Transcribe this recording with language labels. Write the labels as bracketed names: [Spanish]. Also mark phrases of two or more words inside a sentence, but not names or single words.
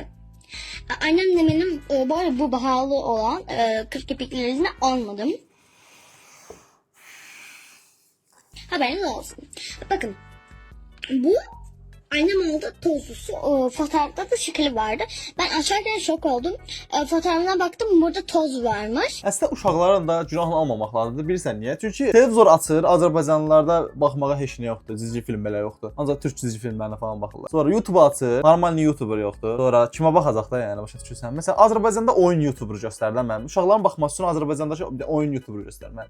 [Turkish] Annemle benim böyle bu pahalı olan 40 kepiklerini almadım. Haberiniz olsun. Bakın. Bu annem aldı tozlusu. Fotoğrafta da şekli vardı. Ben açarken şok oldum. Fotoğrafına baktım burada toz varmış. [Azerbaijani] Əslində uşaqların da günahını almamaq lazımdır. Bilirsən niyə? Çünki televizor açır, Azərbaycanlılarda baxmağa heç nə yoxdur. Cizgi film belə yoxdur. Ancaq türk cizgi filmlərinə falan baxırlar. Sonra YouTube açır, normal YouTuber yoxdur. Sonra kimə baxacaq da yəni başa düşürsən? Məsələn, Azərbaycanda oyun YouTuber göstərirlər mənim. Uşaqların baxması üçün Azərbaycandakı oyun YouTuber göstərirlər.